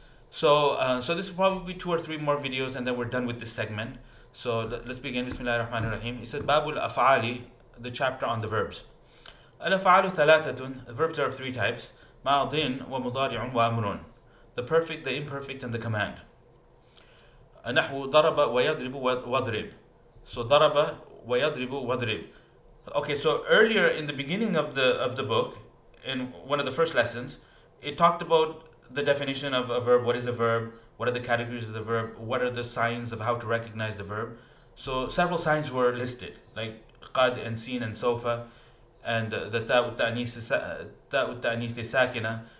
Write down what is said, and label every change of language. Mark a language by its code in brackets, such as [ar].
[en] So this will probably be 2 or 3 more videos, and then we're done with this segment. So let's begin. Bismillahir Rahmanir Rahim. He said, Babul Af'ali, the chapter on the verbs. [ar] الأفعال ثلاثة, [en] the verbs are of 3 types: [ar] ماضٍ ومضارع وأمر, [en] the perfect, the imperfect, and the command. [ar] نحو ضرب ويضرب واضرب. So ضرب ويضرب واضرب. [en] Okay, so earlier in the beginning of the book, in one of the first lessons, it talked about the definition of a verb. What is a verb? What are the categories of the verb? What are the signs of how to recognize the verb? So several signs were listed, like قد and sin and sofa, and the ta'u ta'nith is sakina.